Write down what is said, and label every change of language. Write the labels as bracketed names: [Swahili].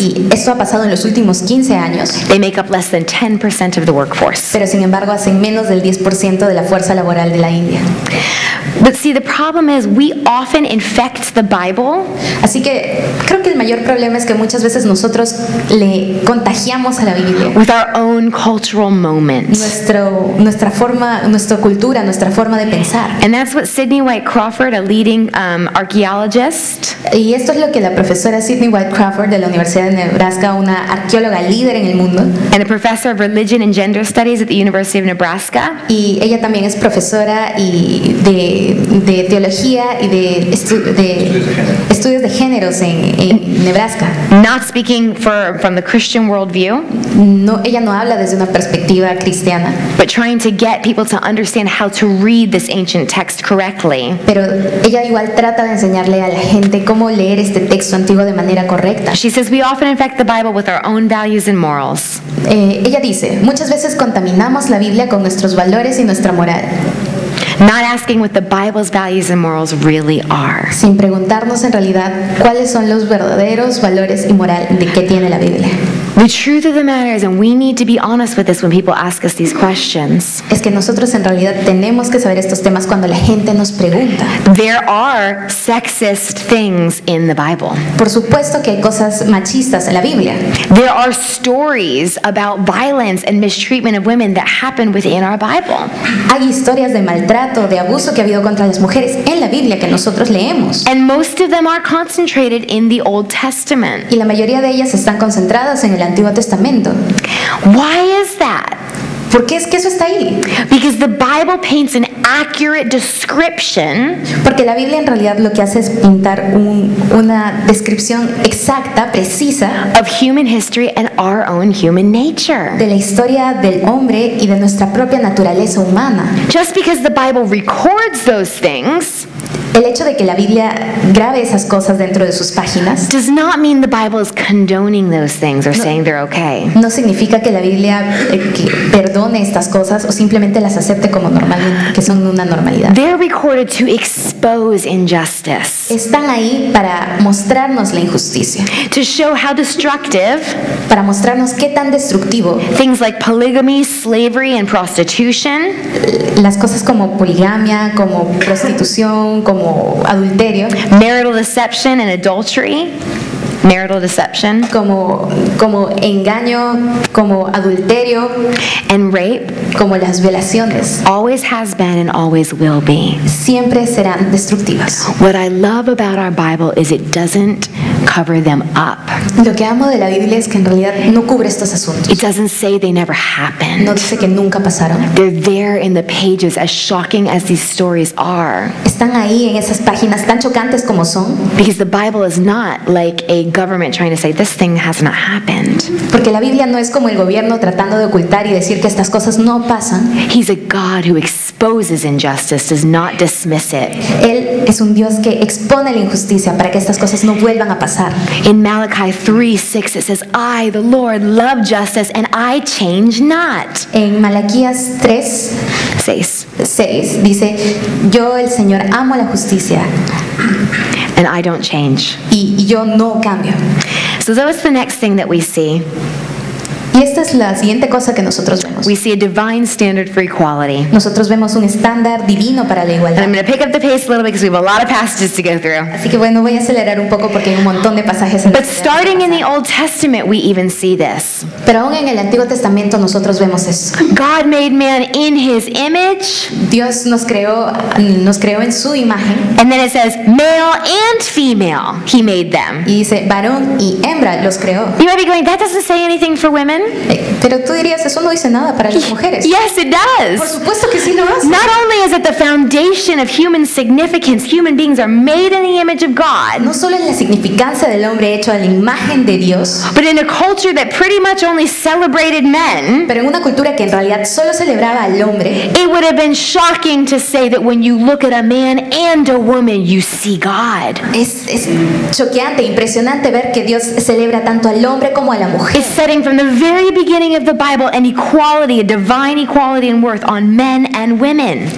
[Spanish] Y esto ha pasado en los últimos 15 años. [English] They make up less than than 10% of the workforce. [Spanish] pero sin embargo hacen menos del 10% de la fuerza laboral de la India. [English] But see, the problem is we often infect the Bible [Spanish] Así que creo que el mayor problema es que muchas veces nosotros le contagiamos a la Biblia [English] with our own cultural moment. [Spanish] nuestra forma, nuestra cultura, nuestra forma de pensar. [English] And that's what Sidney White Crawford, a leading archaeologist, [Spanish] Y esto es lo que la profesora Sidney White Crawford de la Universidad de Nebraska, una arqueóloga líder en el mundo, [English] and a professor of religion and gender studies at the University of Nebraska, [Spanish] y ella también es profesora y de teología y de estudios de géneros en Nebraska. [English] not speaking from the Christian worldview, [Spanish] No, ella no habla desde una perspectiva cristiana, [English] but trying to get people to understand how to read this ancient text correctly. [Spanish] pero ella igual trata de enseñarle a la gente cómo leer este texto antiguo de manera correcta. [English] She says we often infect the Bible with our own values and morals. [Spanish] Ella dice, muchas veces contaminamos la Biblia con nuestros valores y nuestra moral, [English] Not asking what the Bible's values and morals really are. [Spanish] sin preguntarnos en realidad cuáles son los verdaderos valores y moral de qué tiene la Biblia. [English] The truth of the matter is, and we need to be honest with this when people ask us these questions, [Spanish] Es que nosotros en realidad tenemos que saber estos temas cuando la gente nos pregunta. [English] there are sexist things in the Bible. [Spanish] Por supuesto que hay cosas machistas en la Biblia. [English] There are stories about violence and mistreatment of women that happen within our Bible. [Spanish] Hay historias de maltrato, de abuso que ha habido contra las mujeres en la Biblia que nosotros leemos. [English] And most of them are concentrated in the Old Testament. [Spanish] Y la mayoría de ellas están concentradas en el Antiguo Testamento. [English] Why is that? [Spanish] ¿Por qué es que eso está ahí? [English] Because the Bible paints an accurate description [Spanish] Porque la Biblia en realidad lo que hace es pintar una descripción exacta, precisa, [English] of human history and our own human nature. [Spanish] de la historia del hombre y de nuestra propia naturaleza humana. [English] Just because the Bible records those things [Spanish] El hecho de que la Biblia grabe esas cosas dentro de sus páginas [English] does not mean the Bible is condoning those things or saying they're okay. [Spanish] no significa que la Biblia que perdone estas cosas o simplemente las acepte como normalmente, que son una normalidad. [English] They're recorded to expose injustice, [Spanish] Están ahí para mostrarnos la injusticia, [English] to show how destructive [Spanish] para mostrarnos qué tan destructivo [English] things like polygamy, slavery, and prostitution, [Spanish] las cosas como poligamia, como prostitución, como adulterio, [English] marital deception and adultery, marital deception, [Spanish] como engaño, como adulterio, [English] and rape [Spanish] como las violaciones, [English] always has been and always will be. [Spanish] siempre serán destructivas. [English] What I love about our Bible is it doesn't cover them up. [Spanish] Lo que amo de la Biblia es que en realidad no cubre estos [English] It [Spanish] asuntos. [English] doesn't say they never happened. [Spanish] No dice que nunca pasaron. [English] They're there in the pages, as shocking as these stories are. [Spanish] Están ahí en esas páginas tan chocantes como son, [English] Because the Bible is not like a government trying to say this thing has not happened. [Spanish] porque la Biblia no es como el gobierno tratando de ocultar y decir que estas cosas no pasan. [English] He's a God who exposes injustice, does not dismiss it. [Spanish] Él es un Dios que expone la injusticia para que estas cosas no vuelvan a pasar. [English] In Malachi 3:6 it says, I, the Lord, love justice and I change not. [Spanish] En Malaquías 3:6 dice, yo el Señor amo la justicia [English] And I don't change. [Spanish] y yo no cambio. [English] So that was the next thing that we see. [Spanish] Y esta es la siguiente cosa que nosotros vemos. [English] We see a divine standard for equality. [Spanish] Nosotros vemos un estándar divino para la [English] And I'm [Spanish] igualdad. [English] going to pick up the pace a little bit because we have a lot of passages to go through. [Spanish] Así que bueno, voy a acelerar un poco porque hay un montón de pasajes en la [English] But starting in the Old Testament, we even see this. [Spanish] Pero aún en el Antiguo Testamento nosotros vemos eso. [English] God made man in his image, [Spanish] Dios nos creó en su imagen [English] and then it says male and female, he made them. [Spanish] y dice varón y hembra los creó. [English] You might be going, that doesn't say anything for women. [Spanish] Pero tú dirías, eso no dice nada para las mujeres. [English] Yes, it [Spanish] Por [English] does. [Spanish] supuesto que sí lo hace. [English] Not only is it the foundation of human significance, human beings are made in the image of God, [Spanish] No solo es la significancia del hombre hecho a la imagen de Dios, [English] but in a culture that pretty much only celebrated men, [Spanish] pero en una cultura que en realidad solo celebraba al hombre, [English] it would have been shocking to say that when you look at a man and a woman, you see God. [Spanish] es choqueante, impresionante ver que Dios celebra tanto al hombre como a la mujer. [English] It's setting from the very beginning of the Bible an equality, a divine equality in worth on men and women.